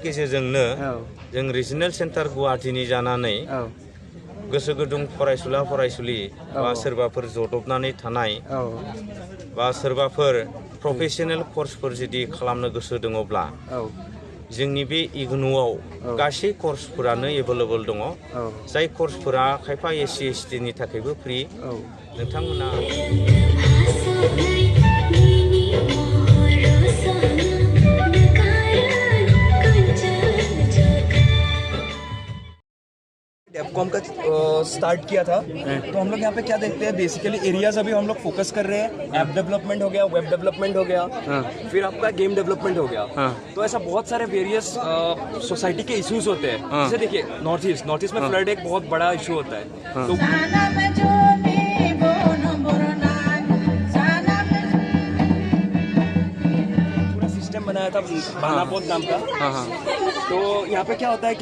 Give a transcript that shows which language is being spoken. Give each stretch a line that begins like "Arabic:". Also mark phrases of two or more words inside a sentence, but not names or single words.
Bodo: गोसोजोंनो जों
English: regional centre
Bodo: गुवाहाटीनि जानानै गोसो गुदुं फरायसुला फरायसुलि बा सोरबाफोर जदबनानै थानाय बा सोरबाफोर प्रफेशनेल कर्सफोर जुदि खालामनो गोसो दङब्ला जोंनि बे इग्नुआव गासै कर्सफोरानो एभेलेबल दङ जाय कर्सफोरा खायफा एससि एसटिनि थाखायबो फ्रि नोंथांमोना
Hindi: डेफकॉम का स्टार्ट किया था तो हम लोग यहाँ पे क्या देखते हैं
English: basically areas
Hindi: अभी हम लोग फोकस कर रहे हैं
English: app development
Hindi: हो गया
English: web development
Hindi: हो गया फिर आपका
English: game development
Hindi: हो गया तो ऐसा बहुत सारे
English: various society
Hindi: के इश्यूज होते हैं जैसे देखिए नॉर्थ ईस्ट में फ्लड एक बहुत बड़ा इशू होता है तो बनाया था बानापोद नाम का तो यहाँ पे क्या होता है कि